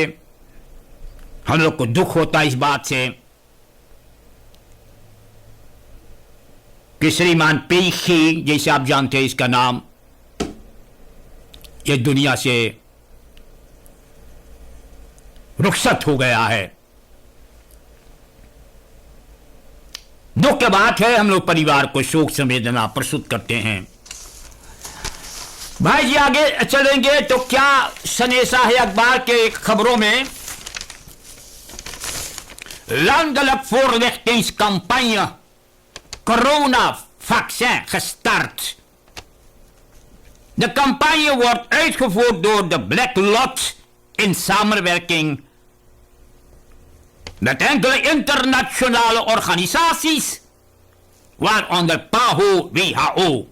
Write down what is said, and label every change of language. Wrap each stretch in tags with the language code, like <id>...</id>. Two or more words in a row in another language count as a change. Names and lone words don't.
<hns>हम लोग को दुख होता है इस बात से कि श्रीमान पेखी, जैसे आप जानते हैं इसका नाम, ये दुनिया से रुखसत हो गया है. दुख की बात है. हम लोग परिवार को शोक संवेदना प्रस्तुत करते हैं. भाई जी, आगे चलेंगे तो क्या सनेसा है अखबार के खबरों में.</hns> <nl>Landelijk voorlichtingscampagne corona-vaccin gestart. De campagne wordt uitgevoerd door de Black Lot in samenwerking met enkele internationale organisaties, waaronder PAHO, WHO.</nl>